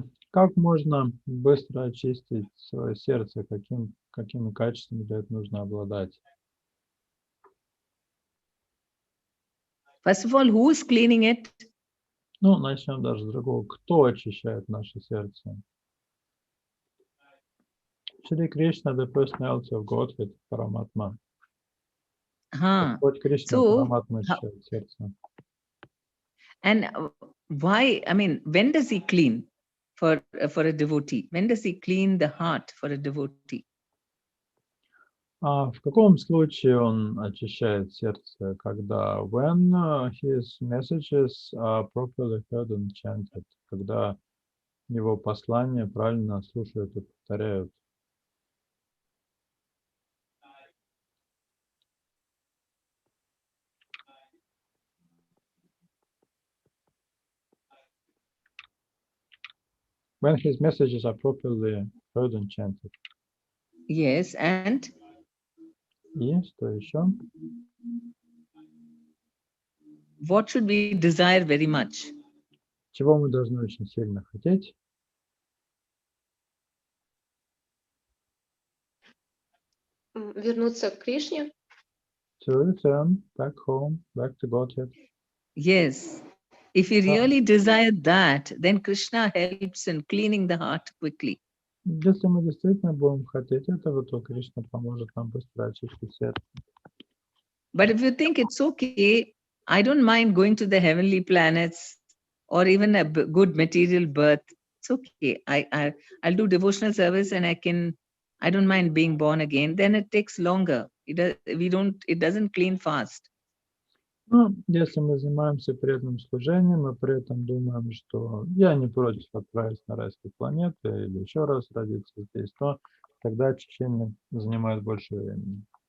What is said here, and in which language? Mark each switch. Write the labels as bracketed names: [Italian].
[Russian] Как можно быстро очистить свое сердце, какими качествами для этого нужно обладать? [English] First of all, who is cleaning it? [Russian] Ну, начнем даже с другого. Кто очищает наше сердце? [English] Шри Кришна, the personality of Godhead, Параматма. [Russian] Господь Кришна, Параматма очищает сердце. [English] And why, when does he clean for a devotee? When does he clean the heart for a devotee? [Russian] А в каком случае он очищает сердце, когда [English] when his messages are properly heard and chanted, [Russian] когда его послания правильно слушают и повторяют? [English] When his messages are properly heard and chanted. Yes, and? [Russian] И что еще? [English] What should we desire very much? [Russian] Чего мы должны очень сильно хотеть? Вернуться к Кришне. [English] To return back home, back to Godhead. Yes. If we really desire that, then Krishna helps in cleaning the heart quickly. [Russian] Если мы действительно будем хотеть этого, то Кришна поможет нам быстро очистить сердце. [English] But if you think it's okay, I don't mind going to the heavenly planets or even a good material birth. It's okay. I'll do devotional service and I don't mind being born again. Then it takes longer. It doesn't clean fast. [Russian] Ну, если мы занимаемся преданным служением, мы при этом думаем, что я не против отправиться на райские планеты или еще раз родиться здесь, то тогда очищение занимает больше времени.